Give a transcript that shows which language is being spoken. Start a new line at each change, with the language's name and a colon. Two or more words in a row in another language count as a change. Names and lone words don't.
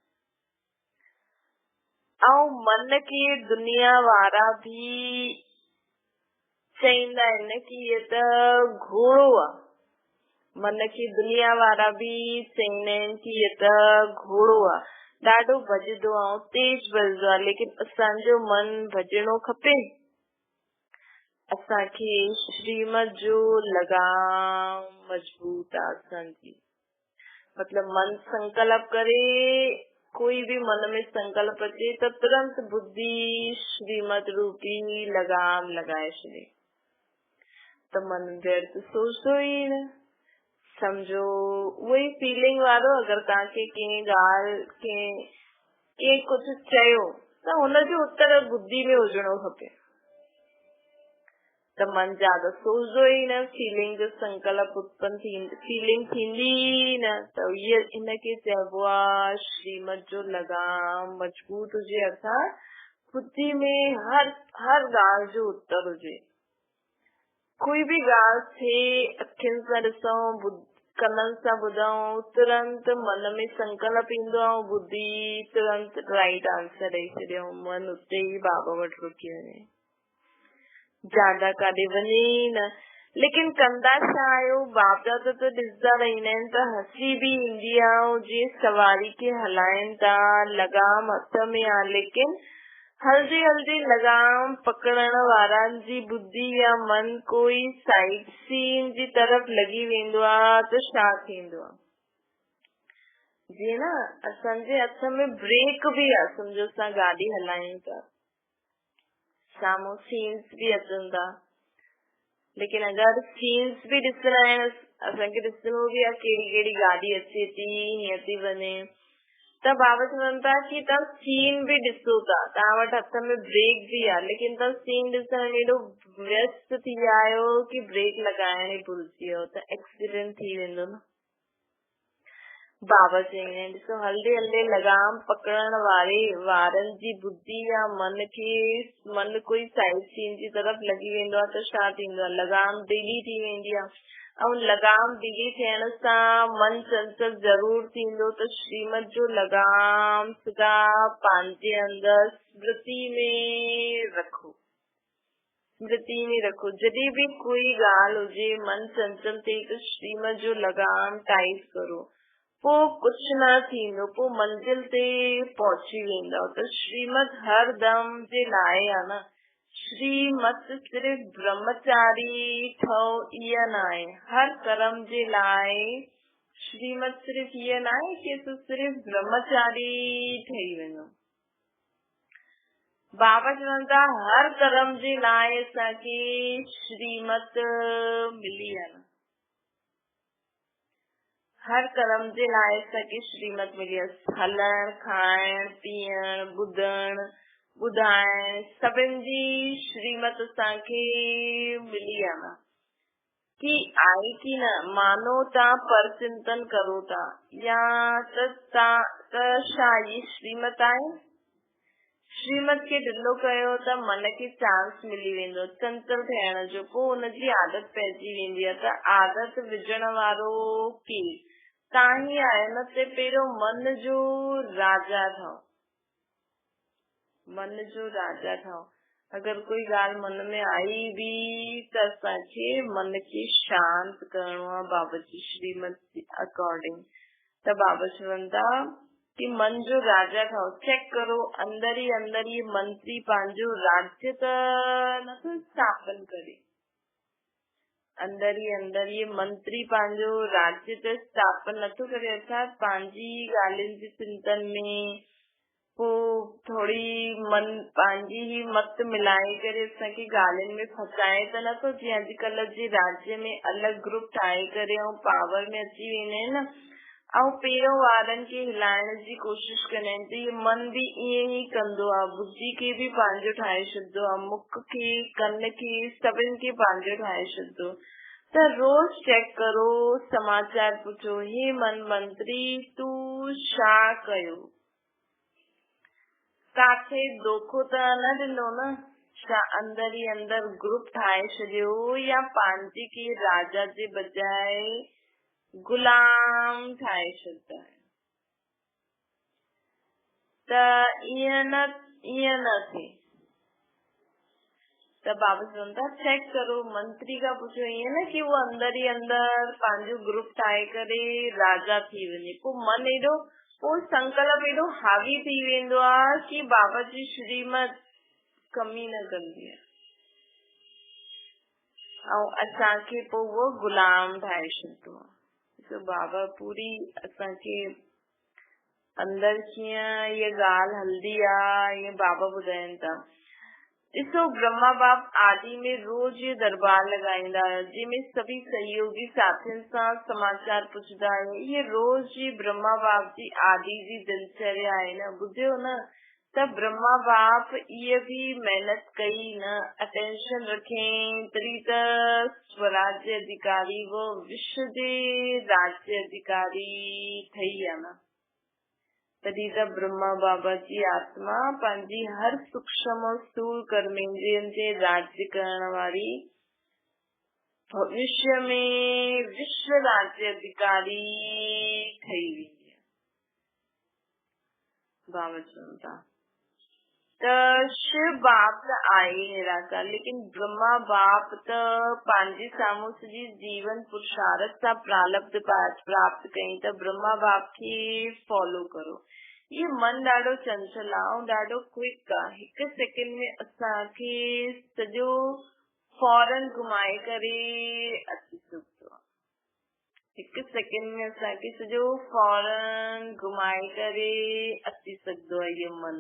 Sindhi: ऐं मन खे दुनिया वारा भी चईंदा आहिनि कि ये त घोड़ो आहे, मन खे दुनिया वारा भी चईंदा आहिनि कि ये त घोड़ो आहे, ॾाढो भॼंदो आहे, तेज भॼंदो आहे, लेकिन असांजो मन भॼणो खपे। असांखे श्रीमत जो लगाम मजबूत आहे असांजी, मतलब मन संकल्प करे, कोई भी मन में संकल्प अचे त तुरंत बुद्धि श्रीमत रूपी लगाम लगाए छॾे। त मन व्यर्थ सोचो ई न, समझो वही फीलिंग वारो। अगरि तव्हांखे कंहिं ॻाल्हि के कुझु चयो त हुनजो उत्तर बुद्धि में हुजणो खपे। त मन ज्यादा सोचो ई न, फीलिंग जो संकल्प उत्पन्न फीलिंग थींदी न। त इनखे चइबो आहे श्रीमत जो लगाम मजबूत हुजे, अर्थात बुद्धि में हर ॻाल्हि जो उत्तर हुजे। कोई भी ॻाल्हि थिए, अखियुनि सां ॾिसूं, कननि सां ॿुधूं, तुरंत मन में संकल्प ईंदो आहे, बुद्धि तुरंत
English: right answer
Sindhi: ॾेई छॾियो, मन उते ई बाबा वटि रुकी वञे, ज्यादा काॾे वञे ई न। लेकिन कंदा छा आहियो? बाप दादा त ॾिसंदा रहंदा आहिनि त हसी बि ईंदी आहे, जीअं सवारी खे हलाइनि था, लगाम हथ में आहे, लेकिन हल्दी लगाम पकड़ण वारनि जी बुद्धि या मन कोई
English: side scene
Sindhi: जी तरफ़ लॻी वेंदो आहे त छा थींदो आहे? जीअं न असांजे हथ में ब्रेक बि आहे, सम्झो असां गाॾी हलायूं था, साम्हूं सीन्स बि अचनि था, लेकिन अगरि सीन्स बि ॾिसणा आहिनि, असांखे ॾिसणो बि आहे कहिड़ी कहिड़ी गाॾी अचे थी, हीअं थी वञे, त बाबा चवनि था कि तव्हां सीन बि ॾिसो था, तव्हां वटि हथ में ब्रेक बि आहे, लेकिन तव्हां सीन ॾिसण में एॾो व्यस्त थी विया आहियो कि ब्रेक लॻाइण ई भुलिजी वियो, त एक्सीडेंट थी वेंदो न। बाबा चईंदा आहिनि ॾिसो, हल्दे लगाम पकड़ण वारनि जी बुद्धि या मन कोई
English: side scene
Sindhi: जी तरफ़ लॻी वेंदो आहे त छा थींदो आहे? लगाम ढीली थी वेंदी आहे, ऐं लगाम ढिघी थियण सां मन चंचल जरूर थींदो, त श्रीमत जो लगाम सदा पंहिंजे अंदर स्मृति में रखो। जॾहिं भी कोई ॻाल्हि हुजे मन चंचल थिए त श्रीमत जो लगाम टाइट करो, पोइ कुछ न थींदो, पोइ मंजिल ते पहुची वेंदव। त श्रीमत हर दम जे लाइ आहे न, श्रीमत सिर्फ ब्रह्मचारी ठहो इहा न आहे, हर कर्म जे लाइ श्रीमत सिर्फ इहा न आहे कि तूं सिर्फ ब्रह्मचारी ठही वञो। बाबा चवनि था हर कर्म जे लाइ असांखे श्रीमत मिली आहे न, हर कर्म जे लाइ असांखे श्रीमत मिली आहे। हलण, खाइण, पीअण, ॿुधण, ॿुधाइण, सभिनि जी श्रीमत असांखे मिली आहे न, की आहे की न। मानो तव्हां पर चिंतन करो था या त छा ये श्रीमत आहे? श्रीमत खे ढिलो कयो त मन खे चांस मिली वेंदो चंचल थियण जो, पोइ हुनजी आदत पइजी वेंदी आहे। त आदत विझण वारो केरु? तव्हां ई आहियो न। ते पहिरियों मन जो राजा ठहो, मन जो राजा ठहो। अगर कोई ॻाल्हि मन में आई भी त असांखे मन खे शांत करणो आहे बाबा जी श्रीमत जे अकॉर्डिंग। त बाबा चवनि था कि मन जो राजा ठहो। चेक करो अंदर ही ये मंत्री पंहिंजो राज्य त नथो स्थापन करे, अंदर ही ये मंत्री पंहिंजो राज्य त स्थापन नथो करे। अर्थात पंहिंजी ॻाल्हियुनि जे चिंतन में पोइ थोड़ी मन पंहिंजी ही मत मिलाए करे असांखे ॻाल्हियुनि में फसाए त नथो। जीअं अॼुकल्ह जे राज्य में अलॻि ग्रुप ठाहे करे ऐं पावर में अची वेंदा आहिनि न, ऐं पहिरियों वारनि खे हिलाइण जी कोशिश कंदा आहिनि। त इहो मन बि ईअं ई कंदो आहे, बुद्धि खे बि पंहिंजो ठाहे छॾंदो आहे, मुख खे, कन खे, सभिनि खे पंहिंजो ठाहे छॾंदो। त रोज चेक करो, समाचार पुछो, हे मन मंत्री तूं छा कयो, काथे धोखो त न ॾिनो न? छा अंदर ही अंदर ग्रुप ठाहे छॾियो या पंहिंजे खे राजा जे बजाए गुलाम ठाहे छॾंदा आहिनि? त ईअं न थिए। त बाबा चवनि था चेक करो, मंत्री खां पुछो। ईअं न कि वो अंदर ही अंदर पंहिंजो ग्रुप ठाहे करे राजा थी वञे, पोइ मन एॾो, पोइ संकल्प एॾो हावी थी वेंदो आहे कि बाबा जी श्रीमत कमी न कंदी आहे ऐं असांखे पोइ वो गुलाम ठाहे छॾंदो आहे। तो बाबा पूरी असांखे अंदर कीअं ये ॻाल्हि हलंदी आहे, ईअं बाबा ॿुधाइनि था। ॾिसो ब्रह्मा बाप आदि में रोज ये दरबार लगाईंदा है, जंहिंमें सभी सहयोगी साथियुनि सां समाचार पुछदा है। ये रोज जी ब्रह्मा बाप जी आदि जी दिनचर्या आहे न, ॿुधियो न। त ब्रह्मा बाप ये भी मेहनत कई न, अटेंशन रखें, तॾहिं त स्वराज्य अधिकारी वो विश्व जे राज्य अधिकारी ठही आहे न। तॾहिं त ब्रह्मा बाबा जी आत्मा पंहिंजी हर सूक्ष्म और स्थूल कर्मेंद्रियनि ते राज्य करण वारी भविष्य में विश्व राज्य अधिकारी ठही वेंदी आहे। बाबा चवनि था त शिव बाप त आहे निराकार, लेकिन ब्रह्मा बाप त पंहिंजे साम्हूं सॼी जीवन पुरुषार्थ सां प्रारब्ध प्राप्त कई। त ब्रह्मा बाप खे फॉलो करो। ये मन ॾाढो चंचल आहे ऐं ॾाढो क्विक आहे। हिकु सेकेंड में असांखे सॼो फौरन घुमाए करे अची सघंदो आहे। हिकु सेकेंड में असांखे सॼो फौरन घुमाए करे अची सघंदो आहे इहो मन।